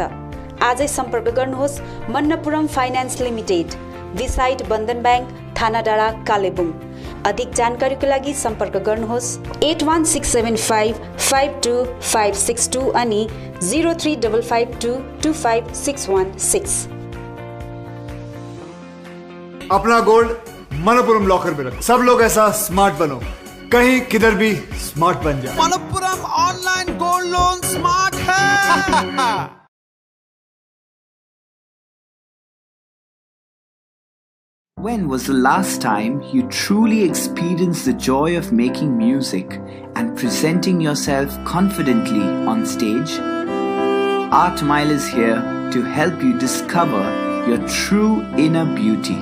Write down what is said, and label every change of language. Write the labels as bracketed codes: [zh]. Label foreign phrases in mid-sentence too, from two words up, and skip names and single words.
[ne] आजै सम्पर्क गर्नुहोस् मन्नपुरम फाइनान्स लिमिटेड, बिसाइड बन्धन ब्याङ्क, थाना डाँडा, कालेबुङ। अधिक जानकारीको लागि सम्पर्क गर्नुहोस् 81675 52562 अनि 03552 25616। [hi] अपना गोल्ड मनपुरम लॉकर में रख। सब लोग ऐसा स्मार्ट बनो, कहीं किधर भी स्मार्ट बन जाए। मनपुरम [en] online gold loan [hi] स्मार्ट है। [en] When was the last time you truly experienced the joy of making music and presenting yourself confidently on stage? Art Mile is here to help you discover your true inner beauty.